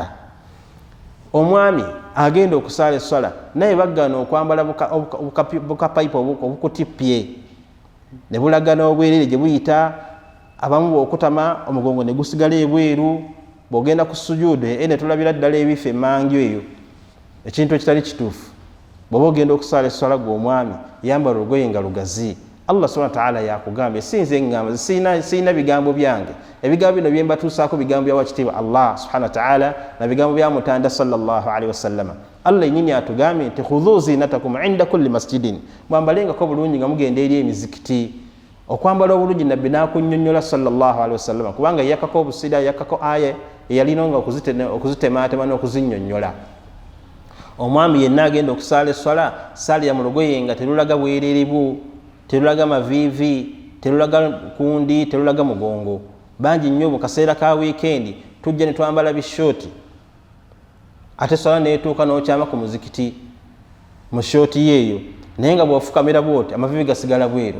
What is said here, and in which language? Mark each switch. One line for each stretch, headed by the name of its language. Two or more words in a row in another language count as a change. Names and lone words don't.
Ganda: Omwami agenda okusaala esswala naye bagana okwambala bukapayipu obukutippye ne bulagana obwerere gye buyita, abamu bw'okutama omugongo ne gusigala ebweru, bw'ogenda ku sujuudu ne tulabira ddala ebifa emmangyo eyo, ekintu ekitali kituufu. Bw'oba ogenda okusaala esswala gw'omwami yambala olugoye nga lugazi.
Arabic: الله سبحانه وتعالى
Ganda: yakugambye, sinze ngamba sina bigambo byange, ebigambo bino bye mbatuusaako bigambo bya wakitiibwa
Arabic: الله سبحانه وتعالى
Ganda: na bigambo bya mutanda
Arabic: صلى الله عليه وسلم.
Ganda: Allah yennyini atugambye nti
Arabic: خذوا زينتكم عند كل مسجد,
Ganda: mwambalengako bulungi nga mugenda eri emizikiti. okwambala obulungi nabbi n'akunnyonnyola
Arabic: صلى الله عليه وسلم
Ganda: kubanga yakako obusida yakako aya eyalinonga okuzitematema n'okuzinnyonnyola. Omwami yenna agenda okusaala esswala saalira mu lugoye nga terulaga bwereerebu, terulaga maviivi, terulaga kundi, terulaga mugongo. Bangi nnyo mu kaseera ka wiikendi tujja ne twambala bishooti ate esswala neetuuka n'okyama ku muzikiti mu shooti yeeyo naye nga bw'ofukamira bw'oti amaviivi gasigala bweru.